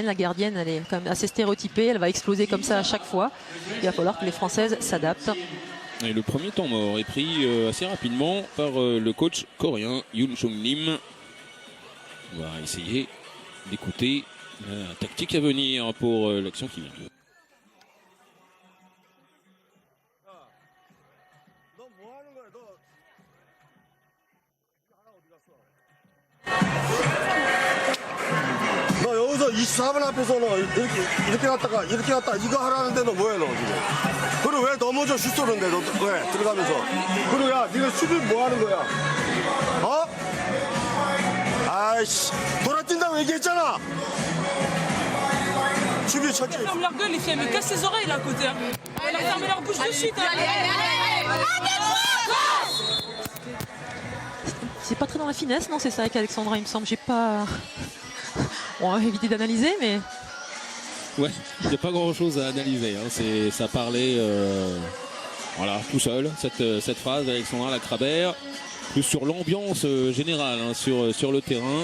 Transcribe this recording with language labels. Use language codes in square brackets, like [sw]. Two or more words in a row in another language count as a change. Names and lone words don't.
[fr] La gardienne elle est quand même assez stéréotypée, elle va exploser comme ça à chaque fois. Il va falloir que les Françaises s'adaptent. Et le premier temps mort est pris assez rapidement par le coach coréen Yoon Chung Lim. On va essayer d'écouter la tactique à venir pour l'action qui vient. [ko] 너 여기서 24분 앞에서 너 이렇게 갔다가 이거 하라는데 너 뭐해 너 지금. 그리고 왜 넘어져 슛 쏘는데 너 왜 들어가면서. 그리고 야 니가 수비 뭐 하는 거야. 어? 아이씨 돌아뛴다고 얘기했잖아. 수비 첫째. [fr] Ferme leur gueule les filles, mais casse ses oreilles là à côté. Elle a fermé leur bouche de suite. C'est pas très dans la finesse, non? C'est ça avec Alexandra, il me semble. J'ai pas. On va éviter d'analyser, mais. Ouais, il n'y a pas grand chose à analyser. Ça parlait voilà, tout seul, cette phrase d'Alexandra Lacrabert, plus sur l'ambiance générale sur le terrain.